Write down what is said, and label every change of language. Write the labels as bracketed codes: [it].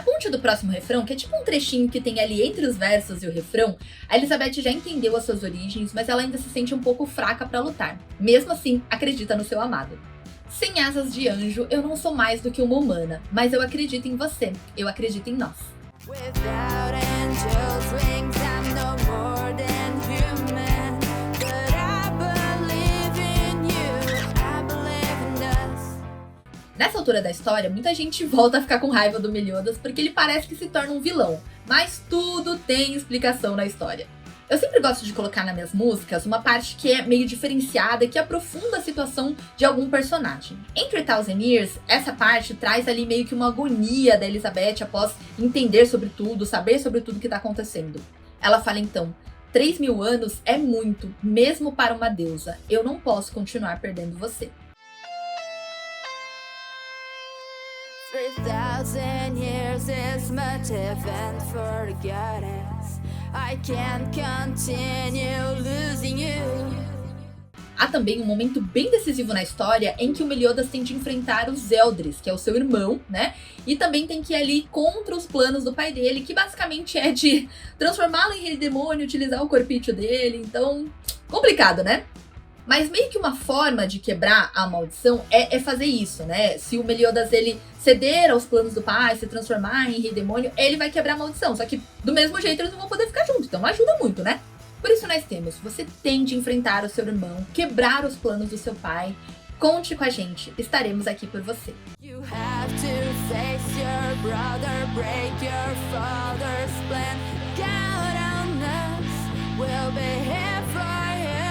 [pt] Do próximo refrão, que é tipo um trechinho que tem ali entre os versos e o refrão, a Elizabeth já entendeu as suas origens, mas ela ainda se sente um pouco fraca para lutar. Mesmo assim, acredita no seu amado. Sem asas de anjo, eu não sou mais do que uma humana, mas eu acredito em você, eu acredito em nós. [en] Without angels' wings, I'm no more than human, but I believe in you, I believe in us. [pt] Nessa altura da história, muita gente volta a ficar com raiva do Meliodas porque ele parece que se torna um vilão, mas tudo tem explicação na história. Eu sempre gosto de colocar nas minhas músicas uma parte que é meio diferenciada e que aprofunda a situação de algum personagem. Em 3000 Years, essa parte traz ali meio que uma agonia da Elizabeth após entender sobre tudo, saber sobre tudo que está acontecendo. Ela fala então: 3.000 anos é muito, mesmo para uma deusa. Eu não posso continuar perdendo você. [en] 3,000 years is much heaven for the goddess. I can't continue losing you. A [pt] também um momento bem decisivo na história em que o Meliodas tem de enfrentar os Eldris, que é o seu irmão, né? E também tem que ir ali contra os planos do pai dele, que basicamente é de transformá-lo em rei demônio, utilizar o corpício dele. Então, complicado, né? Mas meio que uma forma de quebrar a maldição é fazer isso, né? Se o Meliodas ele ceder aos planos do pai, se transformar em rei demônio, ele vai quebrar a maldição. Só que do mesmo jeito eles não vão poder ficar juntos, então ajuda muito, né? Por isso nós temos, você tem de enfrentar o seu irmão, quebrar os planos do seu pai. Conte com a gente, estaremos aqui por você. [en] You have to face your brother, break your father's plan. Count on us, we'll be here for you.